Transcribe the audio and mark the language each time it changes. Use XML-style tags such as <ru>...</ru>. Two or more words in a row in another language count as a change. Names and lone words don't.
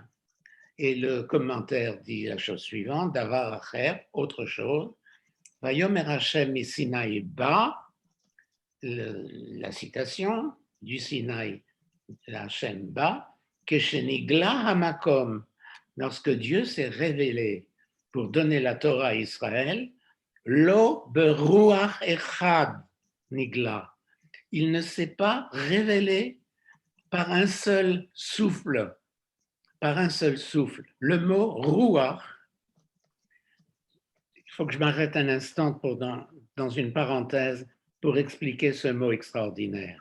<fr>Et le commentaire dit la chose suivante,</fr> <he>דבר אחר,</he> <fr>autre chose,</fr> <he>ויאמר השם מסיני בא,</he> <fr>la citation du Sinaï,</fr> <he>la Hashem ba, כשנגלה המקום,</he> <fr>lorsque Dieu s'est révélé pour donner la Torah à Israël,</fr> <he>לא ברוח אחד נגלה,</he> <fr>il ne s'est pas révélé par un seul souffle, Le mot ruach, il faut que je m'arrête un instant dans une parenthèse pour expliquer ce mot extraordinaire.</fr>